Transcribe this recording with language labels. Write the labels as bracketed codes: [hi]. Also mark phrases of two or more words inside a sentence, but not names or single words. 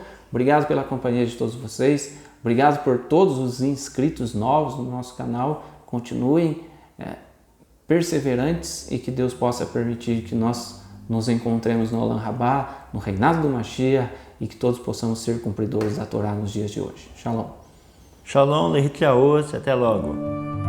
[pt] Obrigado pela companhia de todos vocês, obrigado por todos os inscritos novos no nosso canal. Continuem perseverantes e que Deus possa permitir que nós nos encontremos no [he] עולם רבה, [pt] no reinado do Mashiach, e que todos possamos ser cumpridores da Torá nos dias de hoje. [he] Shalom. שלום, להתראות, [pt] até logo.